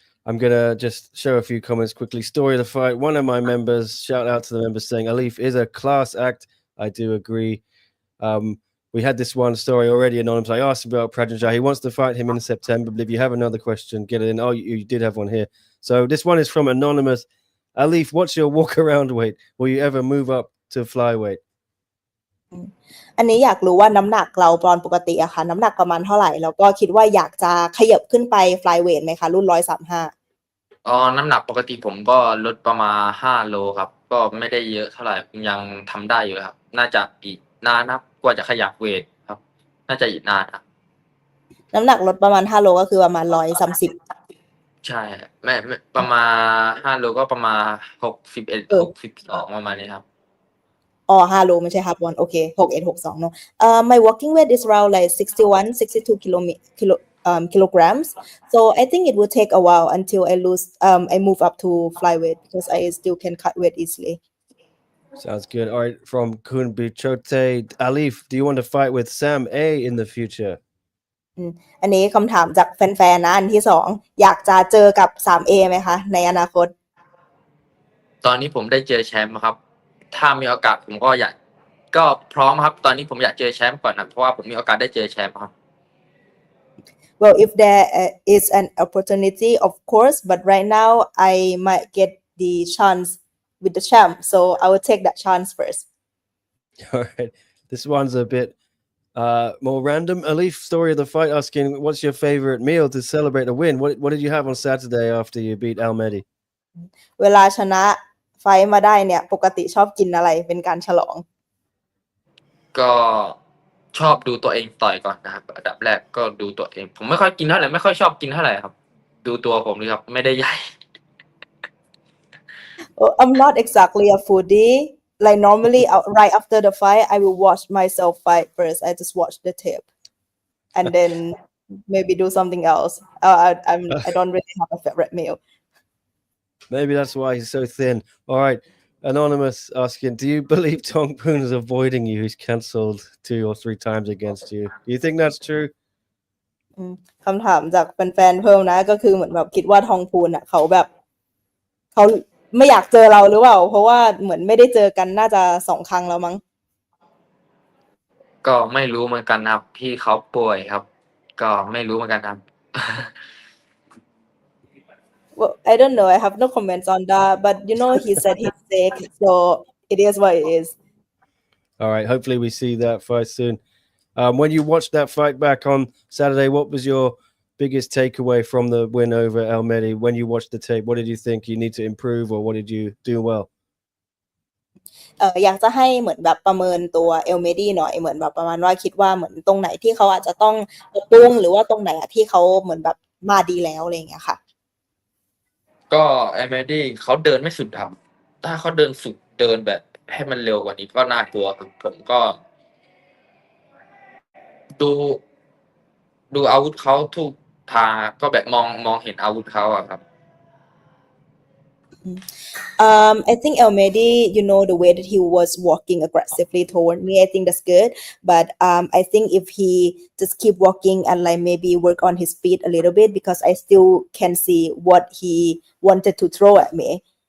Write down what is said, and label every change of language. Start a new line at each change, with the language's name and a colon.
English: I'm going to just show a few comments quickly. Story of the fight. One of my members, shout out to the members saying, Aliff is a class act. I do agree. We had this one story already, Anonymous. I asked about Prajanjay. He wants to fight him in September. But if you have another question, get it in. Oh, you did have one here. So this one is from Anonymous. Aliff, what's your walk around weight? Will you ever move up to flyweight?
Thai: อันนี้อยากรู้ว่าน้ำหนักเราตอนปกติอะค่ะน้ำหนักประมาณเท่าไหร่แล้วก็คิดว่าอยากจะขยับขึ้นไป flyweight ไหมคะรุ่น135 น้ำหนักปกติผมก็ลดประมาณ5 โลครับก็ไม่ได้เยอะเท่าไหร่ยังทำได้อยู่ครับน่าจะอีกนานครับกว่าจะขยับเวทครับน่าจะอีกนานครับ น้ำหนักลดประมาณ5 โลก็คือประมาณ130 ใช่ไม่ประมาณ5 โลก็ประมาณ61 62ประมาณนี้ครับ 5 โลไม่ใช่ครับวันโอเค61 62เนาะ
English: my walking weight is around like 61-62 kilograms so I think it will take a while until I move up to flyweight because I still can cut weight easily Sounds good. All right, from Kunbichote, Aliff, do you want to fight with Sam A in the future?
Thai: อันนี้คำถามจากแฟนๆนะอันที่2อยากจะเจอกับ 3A ไหมคะในอนาคต ตอนนี้ผมได้เจอแชมป์ครับถ้ามีโอกาสผมก็พร้อมครับตอนนี้ผมอยากเจอแชมป์ก่อนนะเพราะว่าผมมีโอกาสได้เจอแชมป์ครับ
English: Well, if there is an opportunity, of course, but right now I might get the chance with the champ, so I will take that chance first. All right, this one's a bit more random. Aliff, story of the fight, asking, what's your favorite meal to celebrate a win? What did you have on Saturday after you beat Almedi?
Thai: เวลาชนะไฟมาได้เนี่ยปกติชอบกินอะไรเป็นการฉลอง ก็ชอบดูตัวเองต่อยก่อนนะครับอันดับแรกก็ดูตัวเองผมไม่ค่อยกินเท่าไหร่ไม่ค่อยชอบกินเท่าไหร่ครับดูตัวผมเลยครับไม่ได้ใหญ่
English: I'm not exactly a foodie like normally right after the fight I will watch myself fight first I just watch the tape and then maybe do something else I don't really have a favorite meal Maybe that's why he's so thin. All right, Anonymous asking, do you believe Tong Poon is avoiding you? He's cancelled 2 or 3 times against you. Do you think that's true?
Thai: คำถามจากแฟนๆเพิ่มนะก็คือเหมือนแบบคิดว่าทองพูนอ่ะเขาไม่อยากเจอเราหรือเปล่าเพราะว่าเหมือนไม่ได้เจอกันน่าจะ2 ครั้งแล้วมั้ง ก็ไม่รู้เหมือนกันครับพี่เขาป่วยครับก็ไม่รู้เหมือนกันครับ
English: Well, I don't know. I have no comments on that. But he said he's sick, so it is what it is. All right. Hopefully, we see that fight soon. When you watched that fight back on Saturday, what was your biggest takeaway from the win over Almedi? When you watched the tape, what did you think you need to improve, or what did you do well?
Thai: อยากจะให้เหมือนแบบประเมินตัวเอลเมดี้หน่อยเหมือนแบบประมาณว่าคิดว่าเหมือนตรงไหนที่เขาอาจจะต้องปรับปรุงหรือว่าตรงไหนที่เขาเหมือนแบบมาดีแล้วอะไรอย่างเงี้ยค่ะ ก็แอมเมดี้เขาเดินไม่สุดครับถ้าเขาเดินสุดเดินแบบให้มันเร็วกว่านี้ก็น่ากลัวครับผมก็ดูอาวุธเขาทุกทางก็แบบมองเห็นอาวุธเขาอะครับ
English: I think Almedi, the way that he was walking aggressively toward me, I think that's good. But I think if he just keep walking and like maybe work on his speed a little bit, because I still can see what he wanted to throw at me.